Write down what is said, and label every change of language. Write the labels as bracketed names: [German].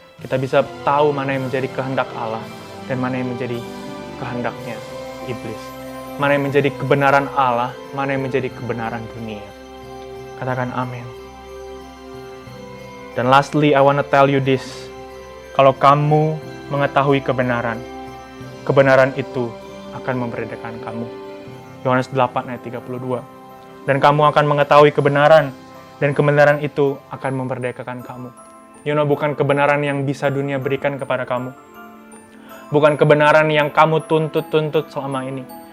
[Indonesian] Kita bisa tahu mana yang menjadi kehendak Allah, dan mana yang menjadi kehendaknya iblis. Mana yang menjadi kebenaran Allah, mana yang menjadi kebenaran dunia. Katakan amin. Dan [English] lastly, I want to tell you this. [Indonesian] Kalau kamu mengetahui kebenaran, kebenaran itu akan memerdekakan kamu. Yohanes 8 ayat 32. Dan kamu akan mengetahui kebenaran, dan kebenaran itu akan memerdekakan kamu. [English] You know, [Indonesian] bukan kebenaran yang bisa dunia berikan kepada kamu. Bukan kebenaran yang kamu tuntut-tuntut selama ini.